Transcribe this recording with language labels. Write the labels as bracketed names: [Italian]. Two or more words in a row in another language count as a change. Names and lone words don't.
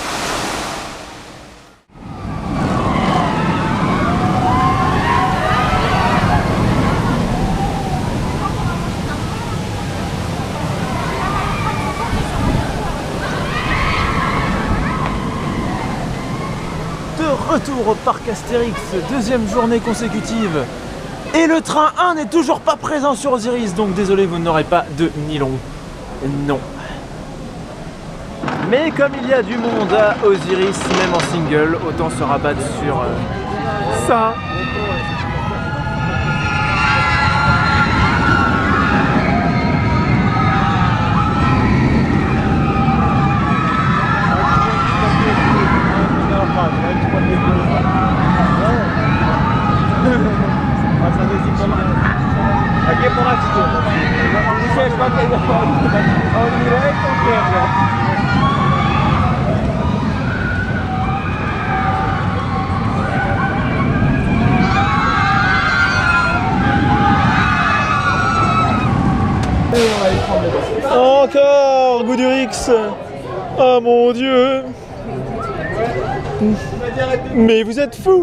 [French] Retour au parc Astérix, deuxième journée consécutive. Et le train 1 n'est toujours pas présent sur Osiris, donc désolé, vous n'aurez pas de nylon. Non. Mais comme il y a du monde à Osiris, même en single, autant se rabattre sur ça. [Portuguese] Aqui é por lá de esquerda. Isso é para quem ao direito ou esquerda? [French] Encore Goudurix. Oh mon Dieu. Mais vous êtes fous.